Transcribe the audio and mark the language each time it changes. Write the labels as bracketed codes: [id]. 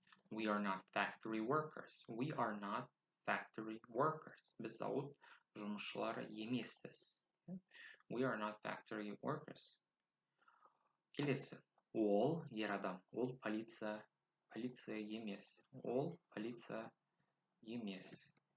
[en] We are not factory workers. We are not factory workers. [kk] Біз зауыт жұмысшылары емеспіз. [en] We are not factory workers. [kk] Келесі. Ол ер адам. Ол полиция емес. Ол полиция емес.